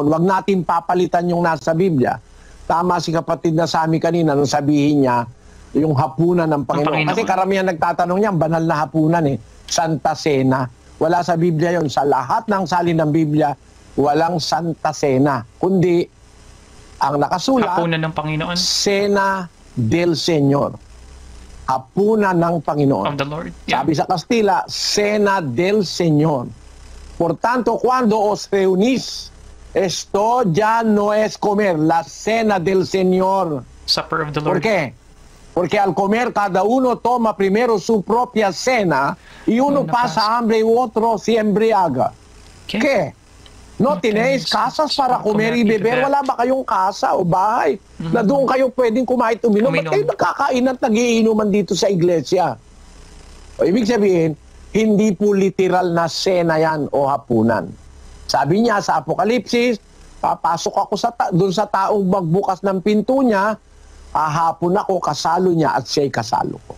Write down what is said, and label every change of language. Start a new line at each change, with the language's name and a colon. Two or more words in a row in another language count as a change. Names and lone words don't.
Filipino: Huwag natin papalitan yung nasa Biblia. Tama si kapatid na Sami kanina nung sabihin niya yung hapunan ng Panginoon. Kasi karamihan nagtatanong niya, banal na hapunan
Spanish: Santa Cena.
Filipino: Wala sa Biblia yon. Sa lahat ng salin ng Biblia, walang Santa Cena. Kundi, ang nakasulat, hapunan ng Panginoon.
Spanish: Cena del Señor.
Filipino: Hapunan ng Panginoon.
English: Of the Lord. Yeah.
Filipino: Sabi sa Kastila,
Spanish: Cena del Señor. Por tanto, cuando os reunís, esto ya no es comer, la cena del Señor.
English: Supper of the Lord.
Spanish: ¿Por qué? Porque al comer cada uno toma primero su propia cena y uno pasa hambre y otro se embriaga. ¿Qué? No tenéis casas para comer y beber?
Filipino: Wala ba kayong casa o bahay na doon kayo pwedeng kumain at uminom? Ba't kayo nagkakain at nagiinuman dito sa iglesia? O ibig sabihin, hindi po literal na sena yan o hapunan. Sabi niya sa Apokalipsis, Papasok ako doon sa taong magbukas ng pinto niya, hahapon ako, kasalo niya at siya'y kasalo ko.